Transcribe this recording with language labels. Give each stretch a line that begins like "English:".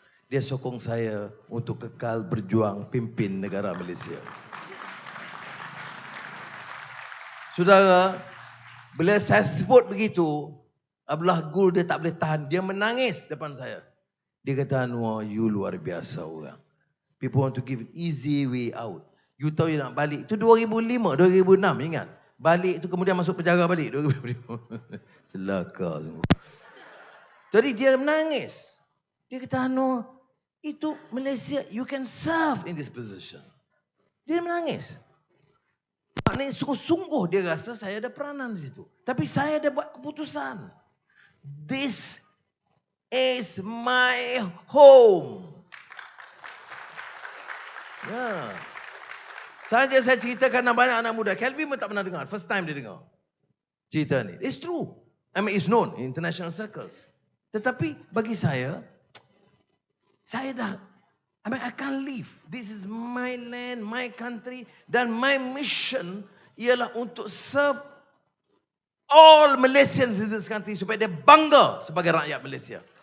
Malay: Dia sokong saya untuk kekal berjuang pimpin negara Malaysia. Saudara, bila saya sebut begitu, Abdullah Gül dia tak boleh tahan. Dia menangis depan saya. Dia kata, Anwar, you luar biasa orang.
English: People want to give easy way out.
Malay: You tahu you nak balik. Itu 2005, 2006 ingat. Balik tu kemudian masuk penjara balik. 2005. Celaka semua. Jadi dia menangis. Dia kata, Anwar, itu Malaysia,
English: you can serve in this position.
Malay: Dia menangis. Maknanya sungguh-sungguh dia rasa saya ada peranan di situ. Tapi saya ada buat keputusan.
English: This is my home.
Malay: Ya. Saja saya ceritakan banyak anak muda. Kelvin pun tak pernah dengar.
English: First time
Malay: dia dengar cerita ni.
English: It's true. I mean, it's known in international circles.
Malay: Tetapi bagi saya dah,
English: I can't leave. This is my land, my country.
Malay: Dan
English: my mission
Malay: ialah untuk
English: serve all Malaysians in this country
Malay: supaya dia bangga sebagai rakyat Malaysia.